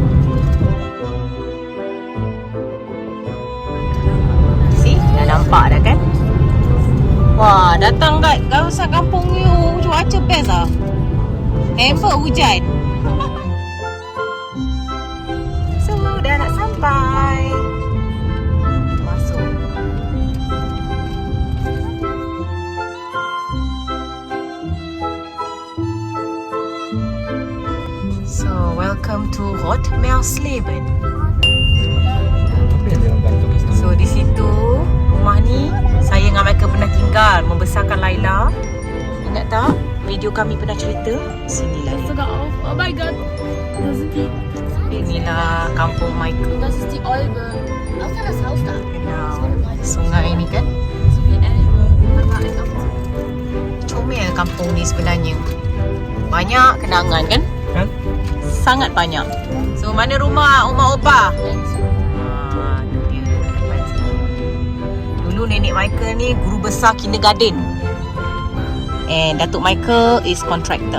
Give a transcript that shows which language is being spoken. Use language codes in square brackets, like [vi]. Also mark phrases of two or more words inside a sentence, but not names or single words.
[ms] See, dah nampak dah kan? Wah, datang kat kawasan kampung you, cuaca best lah. Hebat hujan. So, dah nak sampai. Masuk. [en] So, welcome to Rotmeersleben. [ms] So, di situ rumah ni saya dengan Michael pernah tinggal membesarkan Laila. Ingat tak? Video kami pernah cerita. Sinilah dia. [en] Oh my god. [de] Das sind die. [ms] Inilah kampung Michael. [de] Das ist die Olbe. Außer das Haus da. Genau. [ms] Sungai ni kan. [de] So wie Elbe. Da war ein Haus. [ms] Comel kampung ni sebenarnya. Banyak kenangan kan? Kan? Sangat banyak. So mana rumah [de] Oma Opa? [ms] Tu dia dekat depan sini. Dulu nenek Michael ni guru besar kindergarten. [en] And Datuk Michael is contractor.